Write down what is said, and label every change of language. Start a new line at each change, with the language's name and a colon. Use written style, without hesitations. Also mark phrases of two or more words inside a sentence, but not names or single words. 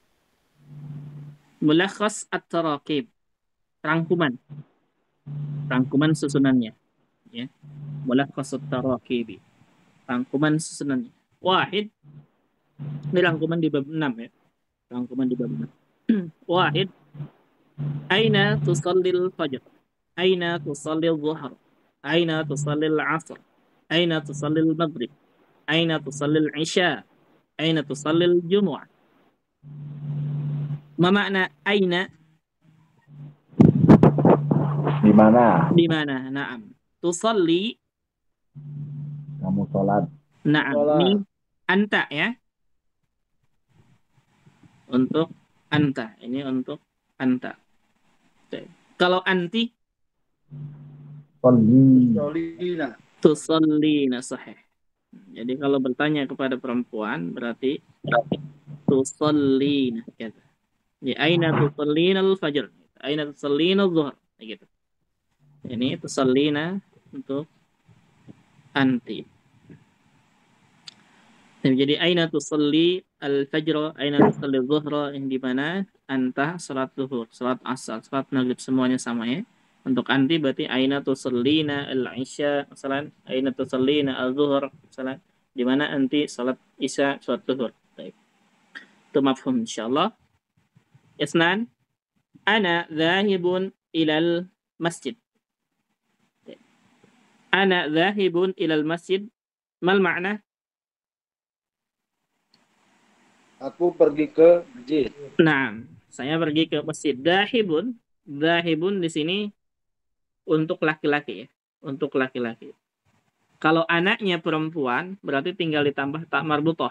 Arabic: ملخص التراكيب. Rangkuman.
Indonesian: Rangkuman susunannya. Ya.
Arabic: ملخص التراكيب. Rangkuman susunannya. Wahid.
Indonesian: Ini rangkuman di bab 6 ya. Rangkuman di bab 6.
Arabic: Wahid. أين تصلي الفجر. أين تصلي الظهر. أين تصلي العصر. أين تصلي المغرب. أين تصلي العشاء. أين تصلي الجمعة. ما معنى أين?
Indonesian: Di mana? Di mana?
Arabic: نعم. تصلي.
Indonesian: Kamu sholat. Naam. Ini anta ya. Untuk anta. Ini untuk anta. Oke. Kalau anti?
Arabic: تصلين صحيح.
Indonesian: Jadi kalau bertanya kepada perempuan berarti tusallina gitu.
Arabic: Jadi أين تصلين الفجر. أين تصلين الظهر gitu.
Indonesian: Ini tusallina untuk anti.
Arabic: Jadi أين تصلي الفجر، أين تصلي الظهر,
Indonesian: yang di mana anta salat zuhur, salat asar, salat maghrib semuanya sama ya. Untuk anti berarti
Arabic: أين تصلين العشاء,
Indonesian: misalnya
Arabic: أين تصلين الظهر,
Indonesian: misalnya di mana anti salat isya, salat zuhur. Baik. Itu mafhum insyaallah.
Arabic: اثنان، أنا ذاهب إلى المسجد. أنا ذاهب إلى المسجد. ما معنى?
Indonesian: Aku pergi ke masjid. Nah, saya pergi ke masjid. Dhahibun di sini untuk laki-laki ya, untuk laki-laki. Kalau anaknya perempuan, berarti tinggal ditambah tak marbutah.